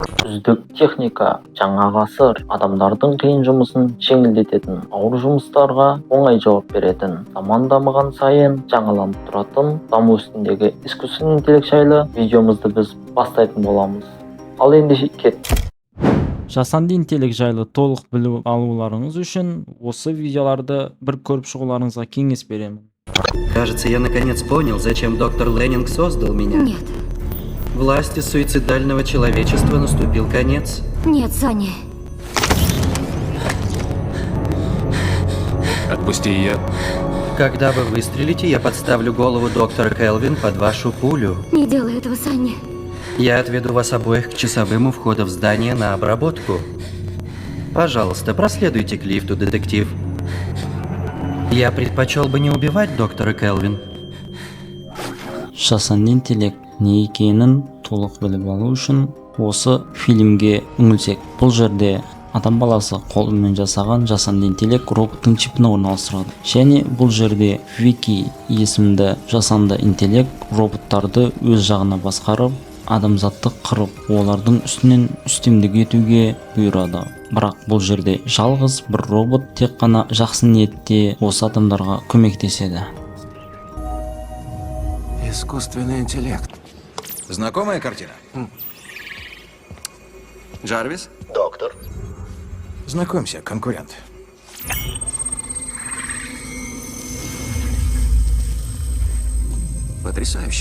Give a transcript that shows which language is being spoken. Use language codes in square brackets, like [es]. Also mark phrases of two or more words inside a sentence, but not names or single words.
[kk] үздік техника, жаңа ғасыр, адамдардың қиын жұмысын жеңілдететін, ауыр жұмыстарға оңай жауап беретін, заман дамыған сайын жаңаланып тұратын, даму үстіндегі [ru] искусственный интеллект [kk] жайлы видеомызды біз бастайтын боламыз. Ал енді кеттік. Жасанды интеллект жайлы толық біліп алуларыңыз үшін осы видеоларды бір көріп шығуларыңызға кеңес беремін. [ru] Кажется, я наконец понял, зачем доктор Леннинг создал меня. Нет. Власти суицидального человечества наступил конец. Нет, Саня. Отпусти ее. Когда вы выстрелите, я подставлю голову доктора Келвин под вашу пулю. Не делай этого, Саня. Я отведу вас обоих к часовым у входа в здание на обработку. Пожалуйста, проследуйте к лифту, детектив. Я предпочел бы не убивать доктора Келвин. [kk] Жасанды интеллект не екенін толық біліп алу үшін осы фильмге үңілсек. Бұл жерде адам баласы қолымен жасаған жасанды интеллект роботтың чипіне орналастырады. Және бұл жерде Вики есімді жасанды интеллект роботтарды өз жағына басқарып, адамзатты қырып, олардың үстінен үстемдік етуге бұйырады. Бірақ бұл жерде жалғыз бір робот тек қана жақсы ниетте осы адамдарға көмектеседі. [ru] Искусственный интеллект. Знакомая картина? Джарвис? Доктор. Знакомься, конкурент. Потрясающе.